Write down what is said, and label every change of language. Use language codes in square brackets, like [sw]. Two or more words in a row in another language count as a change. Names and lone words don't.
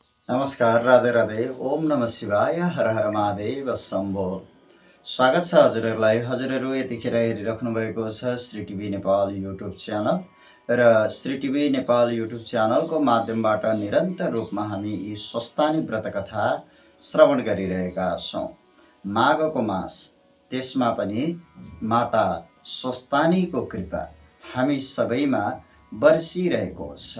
[ne] नमस्कार, राधे राधे। [sa] ओम नमः शिवाय, हर हर महादेव शम्भो। [ne] स्वागत छ हजुरहरूलाई। हजुरहरू यतिखेर हेरिराख्नु भएको छ श्री टिभी नेपाल [en] YouTube channel [ne] र श्री टिभी नेपाल युट्युब च्यानलको माध्यमबाट निरन्तर रूपमा हामी यी स्वस्थानी व्रतकथा श्रवण गरिरहेका छौँ। माघको मास, त्यसमा पनि माता स्वस्थानीको कृपा हामी सबैमा बर्सिरहेको छ।